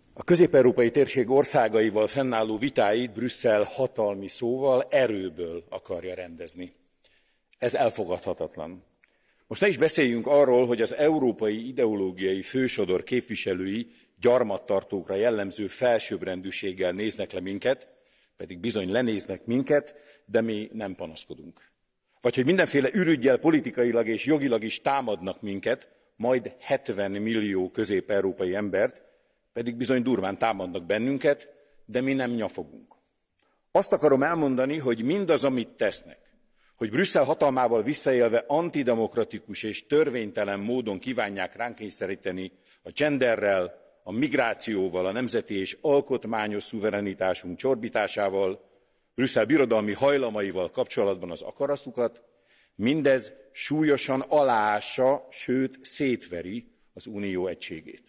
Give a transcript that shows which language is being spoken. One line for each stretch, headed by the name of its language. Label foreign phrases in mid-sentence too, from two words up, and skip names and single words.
Hungarian: közép-európai térség országaival fennálló vitáit Brüsszel hatalmi szóval erőből akarja rendezni. Ez elfogadhatatlan. Most ne is beszéljünk arról, hogy az európai ideológiai fősodor képviselői gyarmattartókra jellemző felsőbbrendűséggel néznek le minket, pedig bizony lenéznek minket, de mi nem panaszkodunk. Vagy hogy mindenféle ürüggyel politikailag és jogilag is támadnak minket, majd 70 millió közép-európai embert, pedig bizony durván támadnak bennünket, de mi nem nyafogunk. Azt akarom elmondani, hogy mindaz, amit tesznek, hogy Brüsszel hatalmával visszaélve antidemokratikus és törvénytelen módon kívánják ránk kényszeríteni a genderrel, a migrációval, a nemzeti és alkotmányos szuverenitásunk csorbításával, Brüsszel birodalmi hajlamaival kapcsolatban az akaratukat, mindez súlyosan aláássa, sőt szétveri az unió egységét.